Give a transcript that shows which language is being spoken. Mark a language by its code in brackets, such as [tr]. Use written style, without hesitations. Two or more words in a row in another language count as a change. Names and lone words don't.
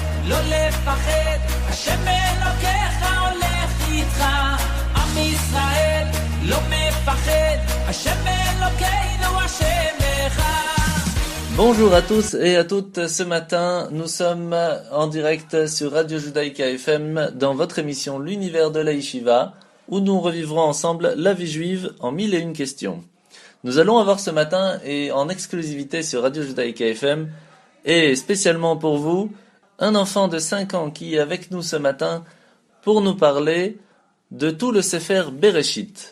[he] לא לפחד, השם אלוקיך הולך איתך. עם ישראל לא מפחד, השם אלוקינו השם אחד. [fr] Bonjour à tous et à toutes, ce matin nous sommes en direct sur Radio Judaïka FM dans votre émission L'univers de la Yeshiva où nous revivrons ensemble la vie juive en 1001 questions. Nous allons avoir ce matin et en exclusivité sur Radio Judaïka FM et spécialement pour vous un enfant de 5 ans qui est avec nous ce matin pour nous parler de tout le Sefer Bereshit.